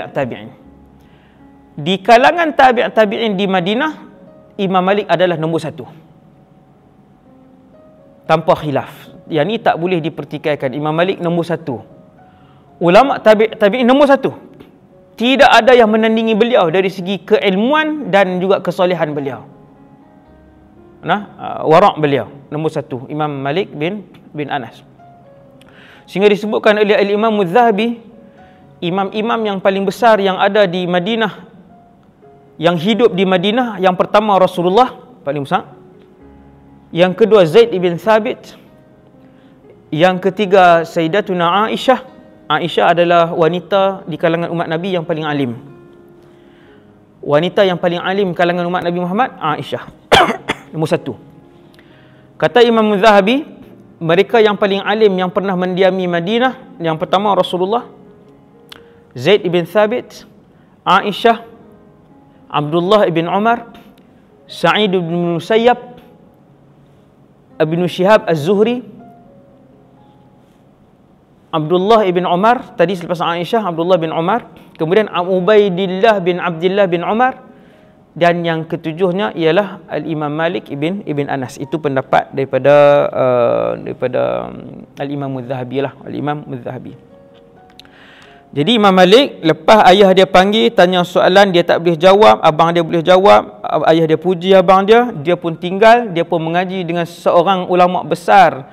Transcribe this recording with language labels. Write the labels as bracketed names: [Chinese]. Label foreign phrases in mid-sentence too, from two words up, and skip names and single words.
[Malay] Di kalangan tabi'in di Madinah, Imam Malik adalah nombor satu, tanpa khilaf. Yang ini tak boleh dipertikaikan. Imam Malik nombor satu. Ulama tabi'in nombor satu. Tidak ada yang menandingi beliau dari segi keilmuan dan juga kesolehan beliau. Wara' beliau nombor satu, Imam Malik bin Anas. Sehingga disebutkan oleh Imam Az-Zahabi, imam-imam yang paling besar yang ada di Madinah, yang hidup di Madinah, yang pertama Rasulullah paling besar, yang kedua Zaid ibn Thabit, Yang ketiga, Sayyidatuna Aisyah. Aisyah adalah wanita di kalangan umat Nabi yang paling alim. Wanita yang paling alim kalangan umat Nabi Muhammad, Aisyah. Nombor satu. Kata Imam Zahabi, mereka yang paling alim yang pernah mendiami Madinah, yang pertama Rasulullah, Zaid ibn Thabit, Aisyah, Abdullah ibn Umar, Sa'id ibn Musayyab, Ibn Shihab Az-Zuhri, Abdullah ibn Umar, tadi selepas Aisyah, Abdullah bin Umar, kemudian Ubaidillah bin Abdullah bin Umar, dan yang ketujuhnya ialah Al-Imam Malik ibn Anas. Itu pendapat daripada Al-Imam Az-Zahabi lah, Al-Imam Az-Zahabi. Jadi Imam Malik, lepas ayah dia panggil, tanya soalan, dia tak boleh jawab, abang dia boleh jawab, ayah dia puji abang dia pun tinggal, dia pun mengaji dengan seorang ulama besar.